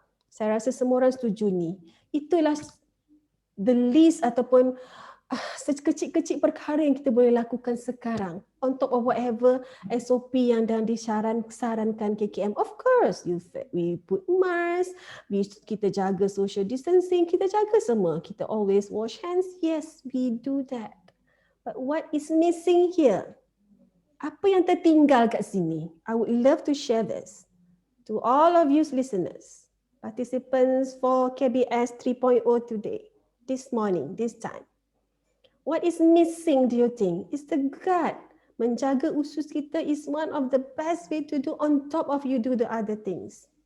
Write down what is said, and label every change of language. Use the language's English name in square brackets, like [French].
[Malay] Saya rasa semua orang setuju ni. Itulah [English] the least [Malay] ataupun sekecil-kecil perkara yang kita boleh lakukan sekarang [English] on top of whatever SOP [Malay] yang dah disarankan KKM. [English] Of course, we put mask, [Malay] kita jaga social distancing, kita jaga semua. [English] Kita always wash hands. Yes, we do that. But what is missing here? [Malay] Apa yang tertinggal kat sini? [English] I would love to share this to all of you listeners, participants for KBS 3.0 today, this morning, this time. What is missing, do you think? It's the gut. [Malay] Menjaga usus kita [English] is one of the best way to do on top of you do the other things.